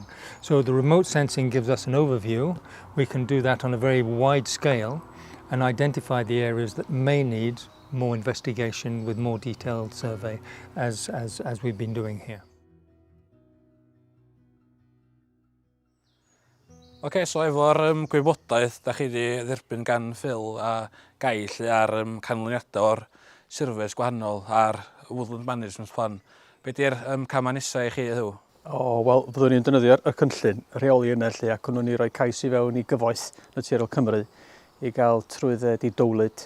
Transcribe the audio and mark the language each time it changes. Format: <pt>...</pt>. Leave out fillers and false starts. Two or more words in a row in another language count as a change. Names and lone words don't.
<en>So the remote sensing gives us an overview. We can do that on a very wide scale and identify the areas that may need more investigation with more detailed survey as we've been doing here.</en> <cy>So efo'r gwybodaeth da chi wedi dderbyn gan Phil a Guy lle ar canlyniadau o'r surveys gwahanol a'r Woodland Management Plan, be di'r camau nesaf i chi heddiw? Wel, fyddwn ni'n defnyddio'r cynllun rheoli yna lle ac o'n ni roi cais i fewn i gyfoeth Naturiol Cymru i gael trwydded i dowlyd</cy>